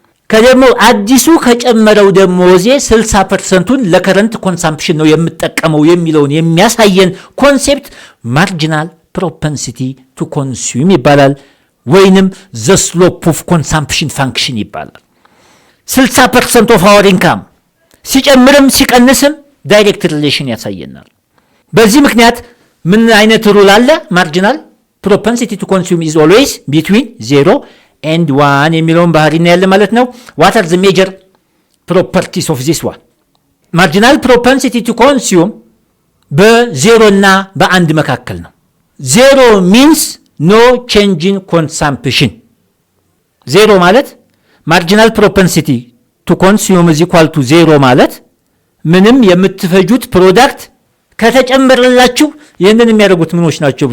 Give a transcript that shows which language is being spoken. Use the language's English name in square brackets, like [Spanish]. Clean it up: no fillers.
[Amharic] ከደሞ አዲሱ ከጨመረው ደሞዜ 60%ን ለከረንት ኮንሰምፕሽን ነው የምጠቀመው የሚለውን የሚያሳየን ኮንሴፕት ማርጂናል ፕሮፐንሲቲ ቱ ኮንሱም ይባላል፣ ወይንም [English] the slope of consumption function [Amharic] ይባላል። [English] 60% of our income [Amharic] ሲጨምርም ሲቀንስም ዳይሬክት ሪሌሽን ያሳየናል። በዚህ ምክንያት ምን አይነት ሩል አለ? [English] ማርጂናል ፕሮፐንሲቲ ቱ ኮንሱም is always between 0 and 1 [Amharic] የሚለውን ባህሪ ነው ያለ ማለት ነው። [English] what are the major properties of this one? [Amharic] ማርጂናል ፕሮፐንሲቲ ቱ ኮንሱም በ0 እና በ1 መካከል ነው። [English] 0 means no change in consumption። [Amharic] 0 ማለት ማርጂናል ፕሮፐንሲቲ ቱ ኮንሱም [English] is equal to 0 [Amharic] ማለት ምንም የምትፈጁት ፕሮዳክት ከተጨመረላችሁ ይህንን የሚያደርጉት ምኖች ናቸው?